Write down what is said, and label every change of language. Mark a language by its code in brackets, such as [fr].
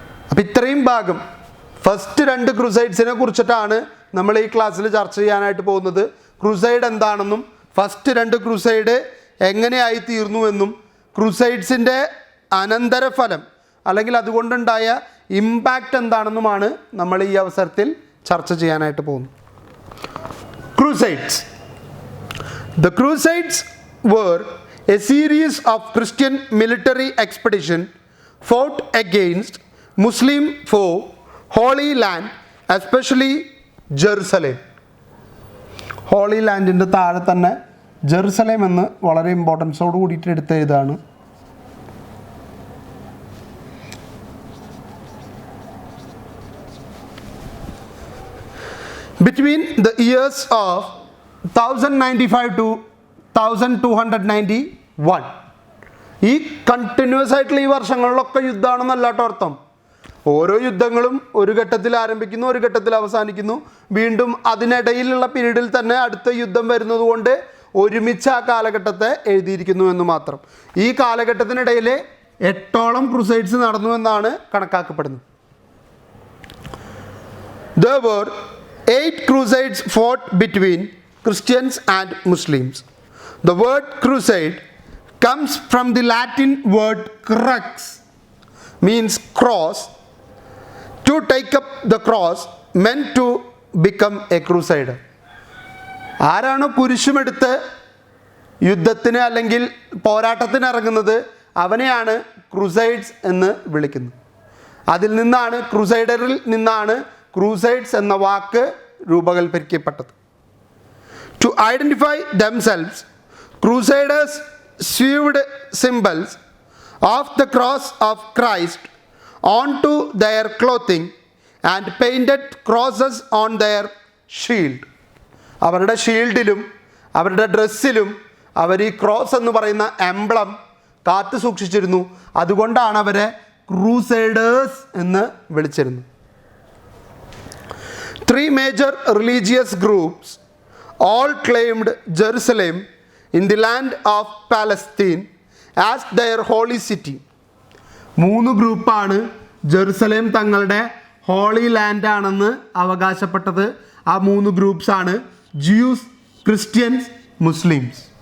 [ml] അപ്പം ഇത്രയും ഭാഗം ഫസ്റ്റ് 2 ക്രൂസൈഡ്സിനെ കുറിച്ചിട്ടാണ് നമ്മൾ ഈ ക്ലാസ്സിൽ ചർച്ച ചെയ്യാനായിട്ട് പോകുന്നത്. ക്രൂസൈഡ് എന്താണെന്നും ഫസ്റ്റ് 2 ക്രൂസൈഡ് എങ്ങനെയായി തീർന്നുവെന്നും ക്രൂസൈഡ്സിൻ്റെ അനന്തരഫലം അല്ലെങ്കിൽ അതുകൊണ്ടുണ്ടായ ഇമ്പാക്റ്റ് എന്താണെന്നുമാണ് നമ്മൾ ഈ അവസരത്തിൽ ചർച്ച ചെയ്യാനായിട്ട് പോകുന്നത്. Crusades. [en] The Crusades were a series of Christian military expedition fought against Muslim foe Holy Land, especially Jerusalem. [ml] Holy ലാൻഡിൻ്റെ താഴെ തന്നെ ജെറുസലേം എന്ന് വളരെ ഇമ്പോർട്ടൻസോട് കൂടിയിട്ട് എടുത്ത ഇതാണ്. [en] Between the years of 1095 to 1291 [ml] ഈ കണ്ടിന്യൂസ് ആയിട്ടുള്ള ഈ വർഷങ്ങളിലൊക്കെ യുദ്ധമാണെന്നല്ല കേട്ടോ അർത്ഥം. ഓരോ യുദ്ധങ്ങളും ഒരു ഘട്ടത്തിൽ ആരംഭിക്കുന്നു, ഒരു ഘട്ടത്തിൽ അവസാനിക്കുന്നു, വീണ്ടും അതിനിടയിലുള്ള പീരീഡിൽ തന്നെ അടുത്ത യുദ്ധം വരുന്നത് കൊണ്ട് ഒരുമിച്ച് ആ കാലഘട്ടത്തെ എഴുതിയിരിക്കുന്നു എന്ന് മാത്രം. ഈ കാലഘട്ടത്തിനിടയിൽ 8ഓളം ക്രൂസൈഡ്സ് നടന്നു എന്നാണ് കണക്കാക്കപ്പെടുന്നത്. [en] There were 8 crusades fought between Christians and Muslims. The word crusade comes from the Latin word crux, means cross. To take up the cross meant to become a crusader. [ml] ആരാണ് കുരിശുമെടുത്ത് യുദ്ധത്തിന് അല്ലെങ്കിൽ പോരാട്ടത്തിന് ഇറങ്ങുന്നത് അവനെയാണ് ക്രൂസൈഡ്സ് എന്ന് വിളിക്കുന്നത്. അതിൽ നിന്നാണ്, ക്രൂസൈഡറിൽ നിന്നാണ് ക്രൂസൈഡ്സ് എന്ന വാക്ക് രൂപകൽപ്പിക്കപ്പെട്ടത്. [en] To identify themselves, crusaders sewed symbols of the cross of Christ onto their clothing and painted crosses on their shield. [ml] അവരുടെ ഷീൽഡിലും അവരുടെ ഡ്രസ്സിലും അവർ ഈ ക്രോസ് എന്ന് പറയുന്ന എംബ്ലം കാത്തു സൂക്ഷിച്ചിരുന്നു. അതുകൊണ്ടാണ് അവരെ ക്രൂസൈഡേഴ്സ് എന്ന് വിളിച്ചിരുന്നത്. [en] 3 major religious groups all claimed Jerusalem in the land of Palestine as their holy city. [ml] 3 ഗ്രൂപ്പാണ് ജെറുസലേം തങ്ങളുടെ ഹോളി ലാൻഡ് ആണെന്ന് അവകാശപ്പെട്ടത്. ആ 3 ഗ്രൂപ്പ്സാണ് ജ്യൂസ്, ക്രിസ്ത്യൻസ്, മുസ്ലിംസ്.